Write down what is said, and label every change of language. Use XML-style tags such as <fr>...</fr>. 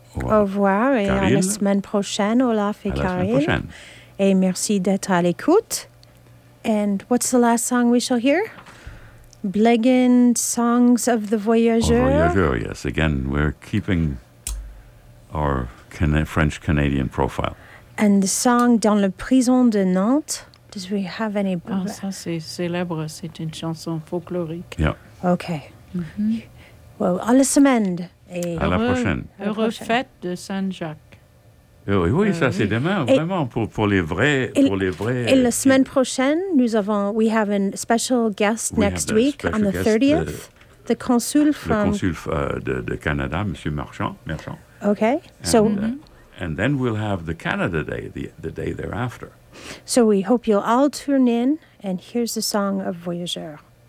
<fr>Au revoir, et Karine. À la semaine prochaine, Olaf et Karine. À la semaine prochaine. Et merci d'être à l'écoute.</fr> <en>And what's the last song we shall hear? Blegen Songs of the Voyageur. Au voyageur, yes. Again, we're keeping our French-Canadian profile. And the song Dans la prison de Nantes, does we have any...</en> <fr>Oh, ça c'est célèbre, c'est une chanson folklorique.</fr> <en>Yeah.</en> <fr>Okay. Mm-hmm. Well, à la semaine. Et à la prochaine. Heureux fête de Saint-Jacques. Oui, oui, ça c'est demain, et vraiment, pour les vrais... Et la semaine prochaine, nous avons...</fr> <en>We have a special guest next week on the 30th. The consul from...</en> <fr>Le consul de Canada, Monsieur Marchand.</fr> <en>Okay, and, so... And then we'll have the Canada Day, the day thereafter. So we hope you'll all tune in, and here's the song of Voyageur.</en>